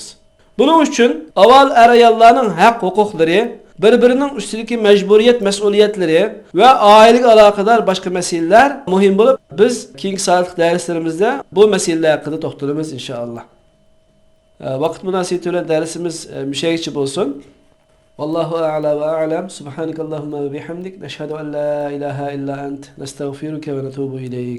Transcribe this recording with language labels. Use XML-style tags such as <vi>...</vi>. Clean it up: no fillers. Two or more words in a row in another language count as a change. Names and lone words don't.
<uz>Bunun uchun avval ayollarning haq-huquqlari, bir-birining ustidagi majburiyat, mas'uliyatları va oilaga aloqador boshqa masalalar muhim bo'lib, biz keyingi soatlik darslarimizda bu masalalar haqida to'xtalamiz inshaalloh. Vaqt munosabati bilan darsimiz mushayichi bo'lsin.</uz> <ar>والله أعلى وأعلم سبحانك اللهم وبحمدك نشهد أن لا إله إلا أنت نستغفرك ونتوب إليك.</ar>